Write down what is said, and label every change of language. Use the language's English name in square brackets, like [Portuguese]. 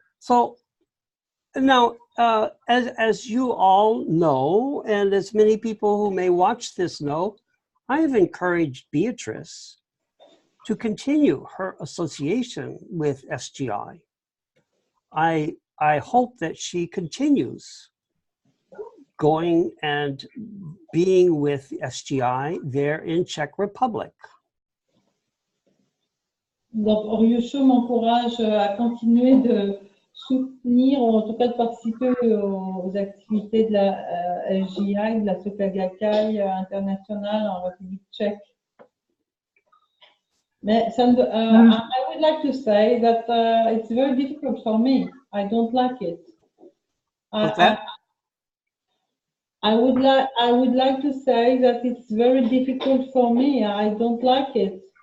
[English] So now, as you all know, and as many people who may watch this know, I have encouraged Beatrice to continue her association with SGI. I hope that she continues going and being with SGI there in Czech Republic. [French] Donc, Ryusho m'encourage à continuer de soutenir, ou en tout cas de participer aux activités de la SGI, de la Soka Gakkai internationale en République tchèque. [English] Mais I would like to say that it's very difficult for me. I don't like it. What's that? I would like to say that it's very difficult for me. I don't like it.